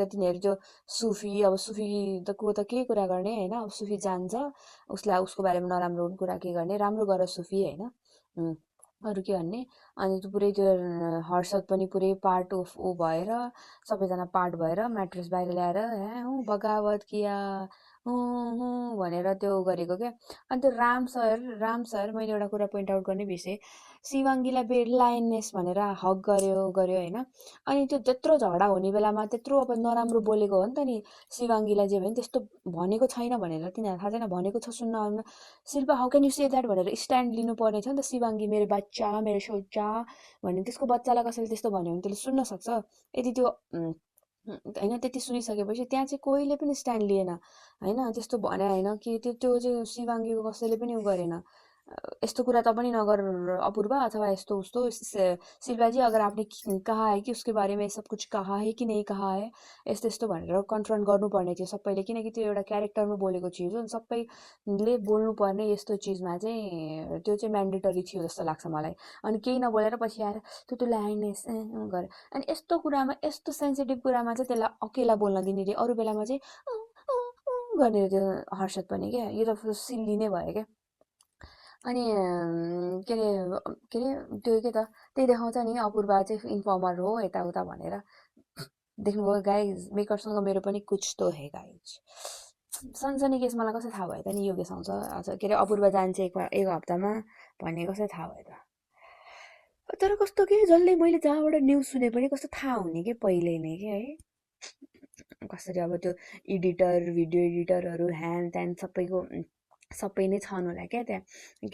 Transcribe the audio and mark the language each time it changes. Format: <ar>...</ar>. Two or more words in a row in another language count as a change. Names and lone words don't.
<ne>तिनीहरू त्यो सुफी, अब सुफी त को त के कुरा गर्ने होइन, अब सुफी जान्छ उसलाई, उसको बारेमा नराम्रो कुरा के गर्ने, राम्रो गर सुफी होइन, अरू के भन्ने। अनि त्यो पुरै त्यो हर्षद पनि पुरै पार्ट ऊ भएर, सबैजना पार्ट भएर म्याट्रेस बाहिर ल्याएर</ne> <hi>बगावत किया</hi> <ne>भनेर त्यो गरेको क्या। अनि त्यो राम सर मैले एउटा कुरा</ne> <en>point out</en> <ne>गर्ने बिर्सेँ, शिवाङ्गीलाई लायनेस भनेर हक गर्यो होइन। अनि त्यो त्यत्रो झगडा हुने बेलामा त्यत्रो अब नराम्रो बोलेको हो नि त नि शिवाङ्गीलाई, जे भने त्यस्तो भनेको छैन भनेर तिनीहरूलाई थाहा छैन, भनेको छ सुन्न शिल्पा</ne> <en>how can you say that</en> <ne>भनेर स्ट्यान्ड लिनुपर्ने थियो नि त। शिवाङ्गी मेरो बच्चा मेरो सोच्चा भन्ने, त्यसको बच्चालाई कसैले त्यस्तो भन्यो भने त्यसले सुन्न सक्छ, यदि त्यो होइन त्यति सुनिसकेपछि त्यहाँ चाहिँ कोहीले पनि स्ट्यान्ड लिएन होइन, त्यस्तो भने होइन कि त्यो चाहिँ शिवाङ्गीको कसैले पनि उ गरेन, यस्तो कुरा त पनि नगर अपूर्व अथवा यस्तो उस्तो शिल्पा जी,</ne> <hi>अगर आपने कहा है कि उसके बारे में सब कुछ कहा है कि नहीं कहा है,</hi> <ne>यस्तो यस्तो भनेर कन्फ्रन्ट गर्नुपर्ने थियो सबैले, किनकि त्यो एउटा क्यारेक्टरमा बोलेको चिज हो, सबैले बोल्नुपर्ने यस्तो चिजमा चाहिँ त्यो चाहिँ म्यान्डेटरी थियो जस्तो लाग्छ मलाई। अनि केही नबोलेर पछि आएर त्यो लाइनेस गरे। अनि यस्तो कुरामा, यस्तो सेन्सिटिभ कुरामा चाहिँ त्यसलाई अकेला बोल्न दिने रे, अरू बेलामा चाहिँ गर्ने त्यो हर्षद पनि क्या, यो त सिल्ली नै भयो क्या। अनि के अरे त्यो के त त्यही देखाउँछ नि अपूर्वा चाहिँ इन्फर्मर हो यताउता भनेर। देख्नुभयो गाइज, मेकरसँग मेरो पनि</ne> <hi>कुछ तो है</hi> <ne>गाइज। सनसनी केस मलाई कसरी थाहा भयो त नि योगेश आउँछ के अरे अपूर्वा जान्छ एक हप्तामा भन्ने कसरी थाहा भयो त। तर कस्तो के जसले मैले जहाँबाट न्युज सुने पनि कस्तो थाहा हुने कि पहिले नै के है, कसरी अब त्यो एडिटर भिडियो एडिटरहरू ह्यान त्यान सबै नै छन् होला क्या त्यहाँ।</ne>